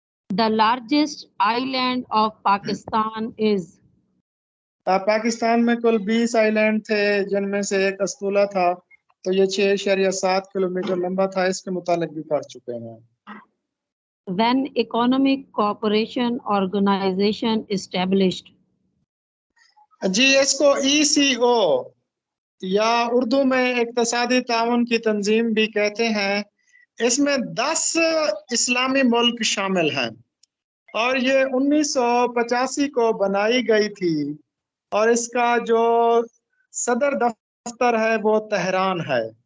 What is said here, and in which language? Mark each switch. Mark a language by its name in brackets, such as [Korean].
[English] The largest island of Pakistan is. [Urdu] Pakistan میں کل 20 آئی land تھے جن میں سے ایک استولا تھا. تو یہ 6.7 کلومیٹر لمبا تھا. اس کے متعلق بھی پڑھ چکے ہیں. [English] When Economic Cooperation Organization established. [Urdu] جی اس کو ECO یا اردو میں اقتصادی تعاون کی تنظیم بھی کہتے ہیں. اس میں 10 اسلامی ملک شامل ہیں اور یہ 1985 کو بنائی گئی تھی اور اس کا جو صدر دفتر ہے وہ تہران ہے.